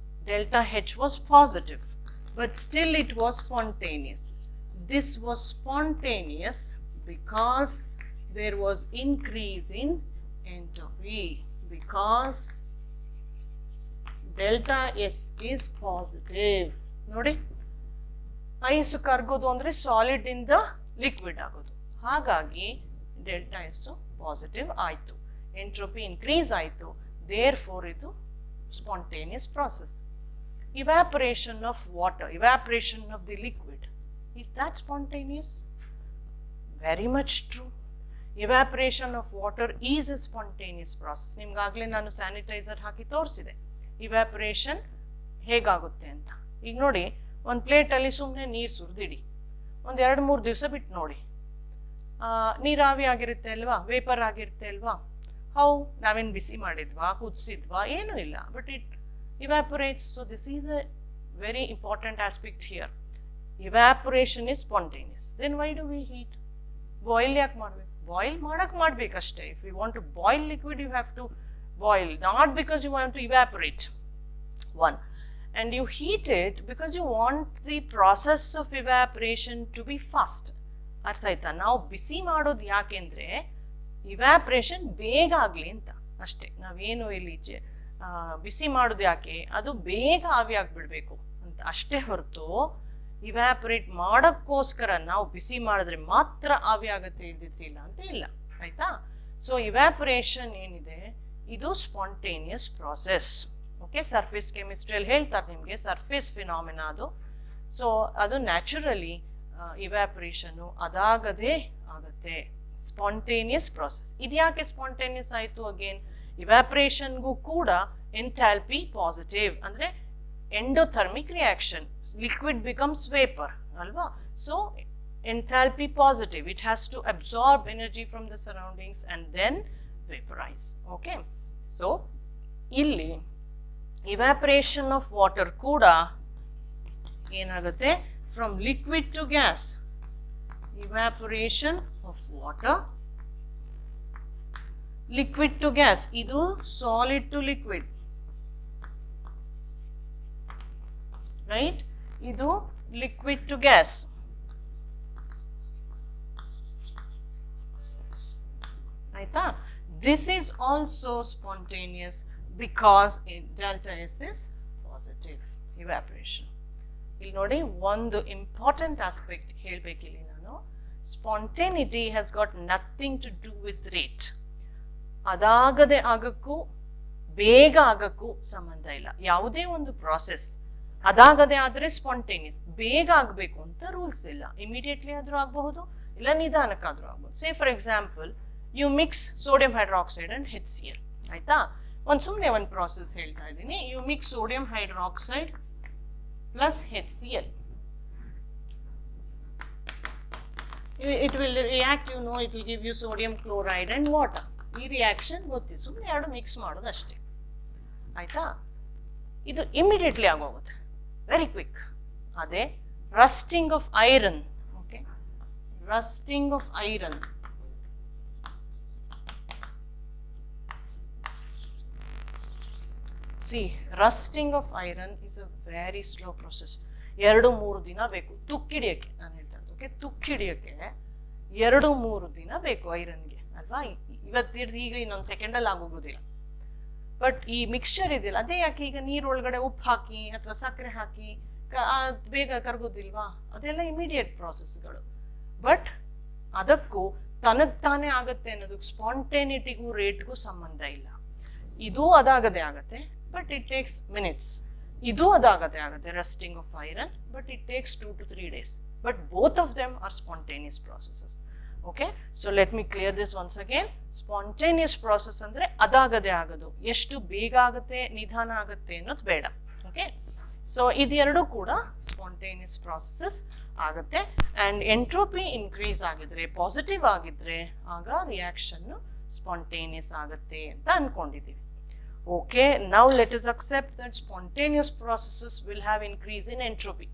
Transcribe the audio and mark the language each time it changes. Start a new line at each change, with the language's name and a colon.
English: Delta H was positive, but still it was spontaneous. This was spontaneous because there was increase in entropy, because delta S is positive.
Kannada: ನೋಡಿ, ice ಕರ್ಗೋದು ಅಂದ್ರೆ solid ಇಂದ liquid ಆಗೋದು. ಹಾಗಾಗಿ delta S positive ಆಯ್ತು, entropy increase ಆಯ್ತು.
English: Therefore ಇದು spontaneous process. Evaporation of water, evaporation of the liquid, is that spontaneous? Very much true. Evaporation of water is a spontaneous process.
Kannada: ನಿಮ್ಗಾಗ್ಲೇ ನಾನು sanitiser ಹಾಕಿ ತೋರಿಸಿದೆ ಇವ್ಯಾಪರೇಷನ್ ಹೇಗಾಗುತ್ತೆ ಅಂತ. ಈಗ ನೋಡಿ, ಒಂದು ಪ್ಲೇಟಲ್ಲಿ ಸುಮ್ಮನೆ ನೀರು ಸುರಿದಿಡಿ, ಒಂದು 2-3 ದಿವಸ ಬಿಟ್ಟು ನೋಡಿ, ನೀರಾವಿ ಆಗಿರುತ್ತೆ ಅಲ್ವಾ, ವೇಪರ್ ಆಗಿರುತ್ತೆ ಅಲ್ವಾ. ಹೌ, ನಾವೇನು ಬಿಸಿ ಮಾಡಿದ್ವಾ, ಕುದಿಸಿದ್ವಾ? ಏನೂ ಇಲ್ಲ,
English: But it evaporates. So this is a very important aspect here. Evaporation is spontaneous. Then why do we heat?
Kannada: Boil ಯಾಕೆ ಮಾಡಬೇಕು? ಬಾಯ್ಲ್ ಮಾಡಕ್ಕೆ ಮಾಡಬೇಕಷ್ಟೇ.
English: If you want to boil liquid, you have to boil, not because you want to evaporate. One, and you heat it because you want the process of evaporation to be fast.
Kannada: ಅರ್ಥ ಆಯ್ತಾ? ನಾವು ಬಿಸಿ ಮಾಡೋದು ಯಾಕೆಂದ್ರೆ ಇವ್ಯಾಪರೇಷನ್ ಬೇಗ ಆಗಲಿ ಅಂತ ಅಷ್ಟೇ. ನಾವೇನು ಇಲ್ಲಿ ಬಿಸಿ ಮಾಡೋದು ಯಾಕೆ? ಅದು ಬೇಗ ಆವಿ ಆಗ್ಬಿಡ್ಬೇಕು ಅಂತ ಅಷ್ಟೇ ಹೊರತು ಇವ್ಯಾಪರೇಟ್ ಮಾಡೋಕ್ಕೋಸ್ಕರ ನಾವು ಬಿಸಿ ಮಾಡಿದ್ರೆ ಮಾತ್ರ ಆವಿ ಆಗತ್ತೆ, ಇಲ್ದಿದ್ರಿಲ್ಲ ಅಂತ ಇಲ್ಲ. ಆಯ್ತಾ? ಸೊ ಇವ್ಯಾಪರೇಷನ್ ಏನಿದೆ ಇದು ಸ್ಪಾಂಟೇನಿಯಸ್ ಪ್ರಾಸೆಸ್. ಓಕೆ, ಸರ್ಫೇಸ್ ಕೆಮಿಸ್ಟ್ರಿಯಲ್ಲಿ ಹೇಳ್ತಾರೆ ನಿಮಗೆ ಸರ್ಫೇಸ್ ಫಿನಾಮಿನಾ ಅದು. ಸೊ ಅದು ನ್ಯಾಚುರಲಿ ಇವ್ಯಾಪರೇಷನ್ನು ಅದಾಗದೇ ಆಗತ್ತೆ, ಸ್ಪಾಂಟೇನಿಯಸ್ ಪ್ರಾಸೆಸ್. ಇದ್ಯಾಕೆ ಸ್ಪಾಂಟೇನಿಯಸ್ ಆಯಿತು? ಅಗೇನ್ ಇವ್ಯಾಪರೇಷನ್ಗೂ ಕೂಡ ಎಂಥಾಲ್ಪಿ ಪಾಸಿಟಿವ್, ಅಂದ್ರೆ endothermic reaction, liquid becomes vapour ಅಲ್ವಾ.
English: So enthalpy positive, it has to absorb energy from the surroundings and then vaporise.
Kannada: Okay, so ಇಲ್ಲಿ ಇವ್ಯಾಪರೇಷನ್ of water ಕೂಡ ಏನಾಗುತ್ತೆ?
English: From liquid to gas. Evaporation of water, liquid to gas, idu solid to liquid, right? Idu liquid to gas. Aita? This is also spontaneous because delta S is positive evaporation.
Kannada: ಇಲ್ಲಿ ನೋಡಿ ಒಂದು important aspect ಹೇಳಬೇಕಿಲ್ಲಿ ನಾನು,
English: Spontaneity has got nothing to do with rate.
Kannada: ಅದಾಗದೆ ಆಗಕ್ಕೂ ಬೇಗ ಆಗಕ್ಕೂ ಸಂಬಂಧ ಇಲ್ಲ. ಯಾವುದೇ ಒಂದು process ಅದಾಗದೆ ಆದ್ರೆ ಸ್ಪಾಂಟೇನಿಯಸ್, ಬೇಗ ಆಗಬೇಕು ಅಂತ ರೂಲ್ಸ್ ಇಲ್ಲ. ಇಮಿಡಿಯೇಟ್ಲಿ ಆದ್ರೂ ಆಗಬಹುದು, ಇಲ್ಲ ನಿಧಾನಕ್ಕಾದ್ರೂ ಆಗ್ಬೋದು.
English: Say for example you mix sodium hydroxide and HCl, ಆಯ್ತಾ?
Kannada: ಸುಮ್ಮನೆ ಒಂದು ಪ್ರಾಸೆಸ್ ಹೇಳ್ತಾ ಇದ್ದೀನಿ.
English: You mix sodium hydroxide plus HCl. It will react, you know, it will give you sodium chloride and water.
Kannada: ಈ ರಿಯಾಕ್ಷನ್ ಗೊತ್ತಿದೆ, ಸುಮ್ಮನೆ ಎರಡು ಮಿಕ್ಸ್ ಮಾಡೋದು ಅಷ್ಟೇ, ಆಯ್ತಾ? ಇದು ಇಮಿಡಿಯೇಟ್ಲಿ ಆಗೋಗುತ್ತೆ,
English: Very quick. ಅದೇ rusting of iron, okay, rusting of iron. See, rusting of iron is a very slow process.
Kannada: 2-3 ದಿನ ಬೇಕು ತುಕ್ಕಿಡಿಯಕ್ಕೆ. ನಾನು ಹೇಳ್ತಾ ಇರೋದು, ಓಕೆ, ತುಕ್ಕಿಡಿಯಕ್ಕೆ 2-3 ದಿನ ಬೇಕು ಐರನ್ಗೆ, ಅಲ್ವಾ? ಇವತ್ತಿಡ್ದು ಈಗ ಇನ್ನೊಂದು ಸೆಕೆಂಡಲ್ಲಿ ಆಗೋಗೋದಿಲ್ಲ. ಬಟ್ ಈ ಮಿಕ್ಸ್ಚರ್ ಇದೆಯಲ್ಲ, ಅದೇ ಯಾಕೆ ಈಗ ನೀರೊಳಗಡೆ ಉಪ್ಪು ಹಾಕಿ ಅಥವಾ ಸಕ್ಕರೆ ಹಾಕಿ ಬೇಗ ಕರಗೋದಿಲ್ವಾ? ಅದೆಲ್ಲ ಇಮಿಡಿಯೇಟ್ ಪ್ರಾಸೆಸ್ಗಳು. ಬಟ್ ಅದಕ್ಕೂ ತನಗ್ ತಾನೇ ಆಗತ್ತೆ ಅನ್ನೋದಕ್ಕೆ ಸ್ಪಾಂಟೇನಿಟಿಗೂ ರೇಟ್ಗೂ ಸಂಬಂಧ ಇಲ್ಲ. ಇದು ಅದಾಗದೆ ಆಗತ್ತೆ,
English: But it takes minutes. ಇದು ಅದಾಗದೆ ಆಗತ್ತೆ, rusting of iron, but it takes 2 to 3 days. But both of them are spontaneous processes. Okay, so let me clear this once again.
Kannada: Spontaneous process ಅಂದ್ರೆ ಅದಾಗದೆ ಆಗೋದು. ಎಷ್ಟು ಬೇಗ ಆಗುತ್ತೆ ನಿಧಾನ ಆಗುತ್ತೆ ಅನ್ನೋದು ಬೇಡ. ಓಕೆ, ಸೊ ಇದೆರಡು ಕೂಡ ಸ್ಪಾಂಟೇನಿಯಸ್ ಪ್ರಾಸೆಸಸ್ ಆಗುತ್ತೆ. ಅಂಡ್ ಎಂಟ್ರೋಪಿ ಇನ್ಕ್ರೀಸ್ ಆಗಿದ್ರೆ, ಪಾಸಿಟಿವ್ ಆಗಿದ್ರೆ, ಆಗ ರಿಯಾಕ್ಷನ್ ಸ್ಪಾಂಟೇನಿಯಸ್ ಆಗುತ್ತೆ ಅಂತ ಅನ್ಕೊಂಡಿದ್ದೀವಿ.
English: Okay, now let us accept that spontaneous processes will have increase in entropy.